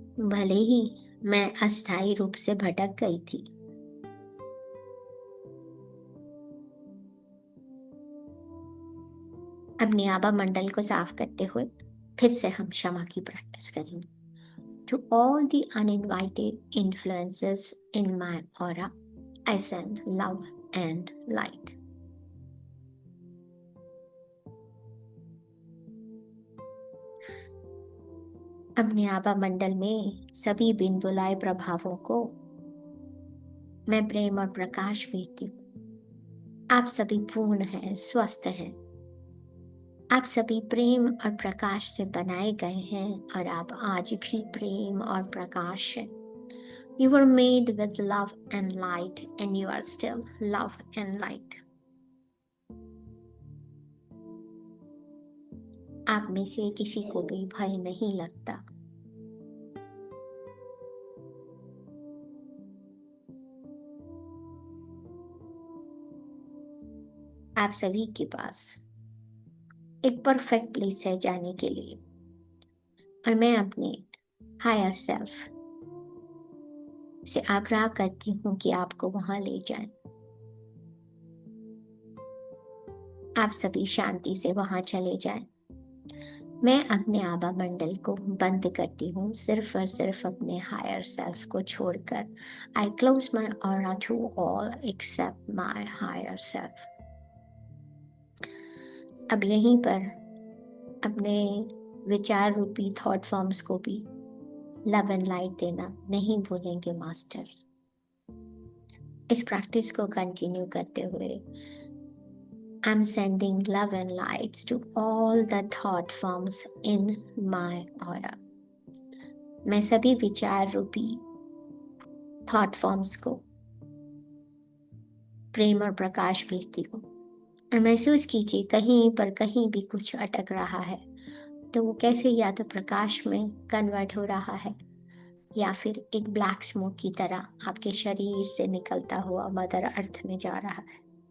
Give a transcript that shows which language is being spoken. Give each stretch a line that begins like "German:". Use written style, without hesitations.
Hindi: भले ही मैं अस्थायी रूप से भटक गई थी, अपनी आभा मंडल को साफ करते हुए फिर से हम क्षमा की प्रैक्टिस करेंगे।
English: To all the uninvited influences in my aura, I send love and light.
Hindi: अपने आभा मंडल में सभी बिन बुलाए प्रभावों को मैं प्रेम और प्रकाश भेजती हूँ। आप सभी पूर्ण हैं, स्वस्थ हैं। आप सभी प्रेम और प्रकाश से बनाए गए हैं और आप आज भी प्रेम और प्रकाश हैं।
English: You were made with love and light and you are still love and light.
Hindi: आप में से किसी को भी भय नहीं लगता। आप सभी के पास एक परफेक्ट प्लेस है जाने के लिए और मैं अपने हायर सेल्फ से आग्रह करती हूँ कि आपको वहां ले जाएं। आप सभी शांति से वहां चले जाएं। मैं अपने आभा मंडल को बंद करती हूँ सिर्फ और सिर्फ अपने हायर सेल्फ को छोड़कर।
English: I close my aura to all except my higher self.
Hindi: अब यहीं पर अपने विचार रूपी थॉट फॉर्म्स को भी
English: love and light
Hindi: देना नहीं भूलेंगे मास्टर। इस प्रैक्टिस को कंटिन्यू करते हुए
English: I'm sending love and lights to all the thought forms in my aura.
Hindi: मैं सभी विचार रूपी थॉट फॉर्म्स को प्रेम और प्रकाश भेजती हूँ। और महसूस कीजिए कहीं पर कहीं भी कुछ अटक रहा है तो वो कैसे या तो प्रकाश में कन्वर्ट हो रहा है या फिर एक ब्लैक स्मोक की तरह आपके शरीर से निकलता हुआ मदर अर्थ में जा रहा है।